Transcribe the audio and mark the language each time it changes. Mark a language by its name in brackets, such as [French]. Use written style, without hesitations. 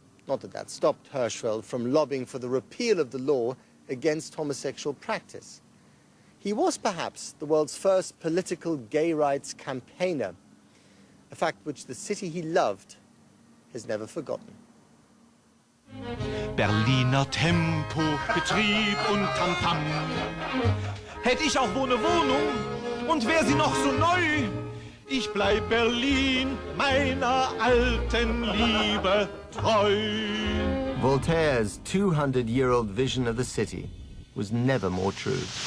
[English] Not that that stopped Hirschfeld from lobbying for the repeal of the law against homosexual practice. He was perhaps the world's first political gay rights campaigner, a fact which the city he loved has never forgotten. [German] Berliner Tempo, Betrieb und Tamtam. Hätte ich auch wohl eine Wohnung und wär sie noch so neu. Ich bleib Berlin, meiner alten Liebe treu. [English] Voltaire's 200-year-old vision of the city was never more true.